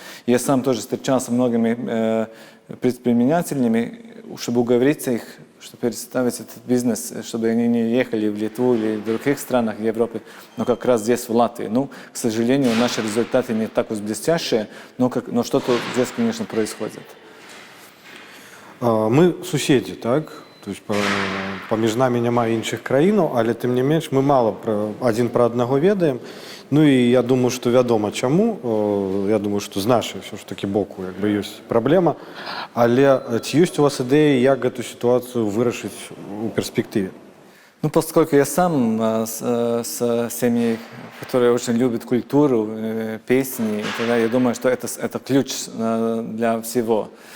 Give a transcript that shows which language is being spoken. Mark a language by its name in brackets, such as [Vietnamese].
[Russian] Я сам тоже встречался с многими предпринимателями, чтобы уговорить их, чтобы переставить этот бизнес, чтобы они не ехали в Литву или в других странах Европы, но как раз здесь, в Латвии. Ну, к сожалению, наши результаты не так уж блестящие, но что-то здесь, конечно, происходит. [Belarusian] Мы суседзі, так? То есть паміж намі няма іншых краінаў, але тым не менш мы мала адзін пра аднаго ведаем. Ну і я думаю, што вядома чаму. Я думаю, што з нашай ўсё ж такі боку як бы ёсць праблема. Але ці ёсць у вас ідэі, як гэту сітуацыю вырашыць у перспектыве? [Russian] Ну, поскольку я сам с семьей, которые очень любят культуру, песни, тогда я думаю, что это ключ для всего.